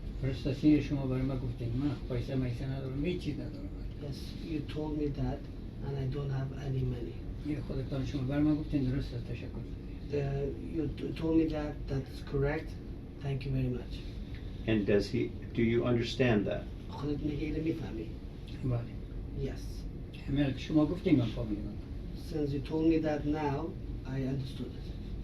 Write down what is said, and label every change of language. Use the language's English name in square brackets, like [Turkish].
[Persian] پرستاسین شما برای ما گفتین من پیسه ندارم هیچ چیز ندارم. [English] Yes, you told me that and I don't have any money. [Persian] یه خودتان شما برای ما گفتین درست است تشکر. [English] You told me that, that's correct. Thank you very much. And do you understand that? [Persian] خودت میگه اینو میفهمی؟ بله. [English] Yes. [Persian] همه شما گفتین من فهمیدم. [English] Since you told me that now, I understood it.